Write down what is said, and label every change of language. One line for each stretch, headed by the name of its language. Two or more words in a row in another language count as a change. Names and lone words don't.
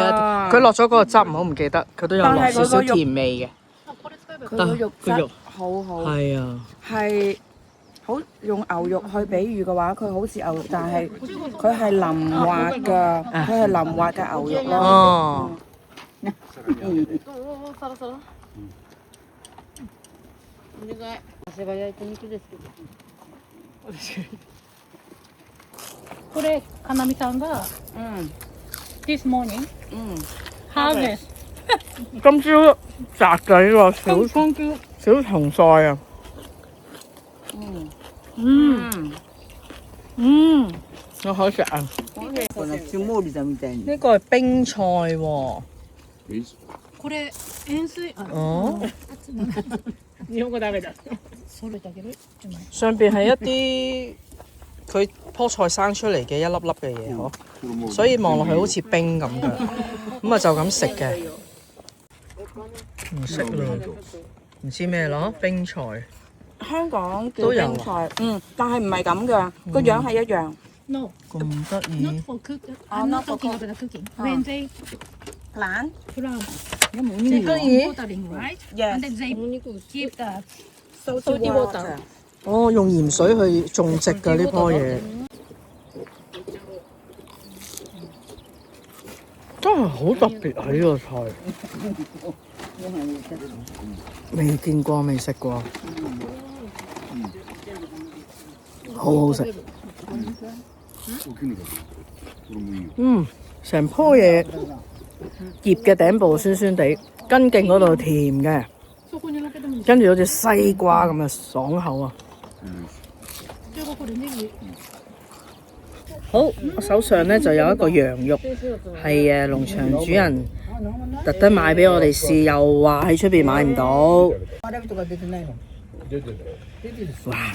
Cantonese: 係啊，佢落咗嗰個汁，唔好唔記得，佢都有落少少甜味嘅。佢個肉質好好。係啊，係好用牛肉去比喻嘅話，佢好似牛肉，但係佢係淋滑㗎，佢係淋滑嘅牛肉咯。哦，
Japanese: これ、かなみさんが嗯
English: this morning 嗯， harvest
Cantonese: 今朝摘嘅呢個小紅菜啊，我好食啊！呢個係冰菜喎。
Japanese: これ塩水哦，日本語ダメだそれだけど
Cantonese: 上邊係一啲佢棵菜生出嚟嘅一粒粒嘅嘢嗬，所以望落去好似冰咁嘅，咁啊就咁食嘅。唔識咯，唔知咩咯，冰菜。香港叫都有啊冰菜，但係唔係咁㗎，個樣係一樣。
English: No
Cantonese: 咁得意
English: not，for cook I'm not talking about the cooking when they
Cantonese: 懶
English: from
Cantonese: 咁得意。
English: watering right Yes. and then they keep the salty water。
Cantonese: 哦，用鹽水去種植嘅呢棵嘢，真係好特別啊！呢個菜未見過，未食過，好好食。成棵嘢葉嘅頂部酸酸地，根莖嗰度甜嘅，
Japanese: そこに乗っけてもいい
Cantonese: 跟住好似西瓜咁嘅爽口啊！
Japanese: 中國でネギ
Cantonese: 好，我手上咧就有一個羊肉，係農場主人特登買俾我哋試，又話喺出邊買唔到。哇！